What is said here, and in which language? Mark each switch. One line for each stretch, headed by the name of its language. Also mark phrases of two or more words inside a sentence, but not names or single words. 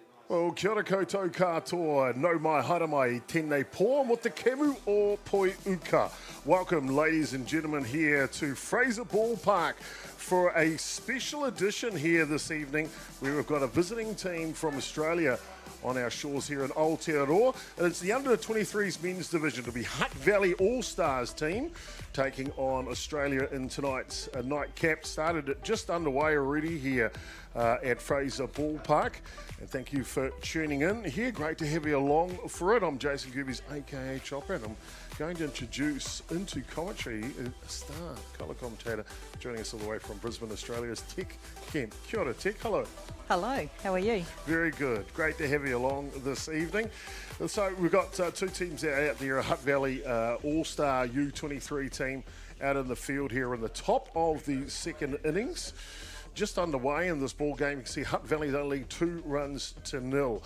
Māori: O kia ora koutou katoa, no mai haere mai, tēnei pō mo te kemu o poi uka.
English: Welcome, ladies and gentlemen, here to Fraser Ballpark for a special edition here this evening where we've got a visiting team from Australia on our shores here in Aotearoa. And it's the under-23s men's division. It'll be Hutt Valley All-Stars team taking on Australia in tonight's nightcap. Started just underway already here at Fraser Ballpark. And thank you for tuning in here. Great to have you along for it. I'm Jason Gerbes, aka Chopper, and I'm going to introduce into commentary a star colour commentator joining us all the way from Brisbane, Australia, is Tech Kemp.
Māori: Kia ora,
English: Tech. Hello. Hello, how are you? Very good. Great to have you along this evening. And so we've got two teams out there, a Hutt Valley All-Star U23 team out in the field here in the top of the second innings. Just underway in this ball game, you can see Hutt Valley's only 2-0.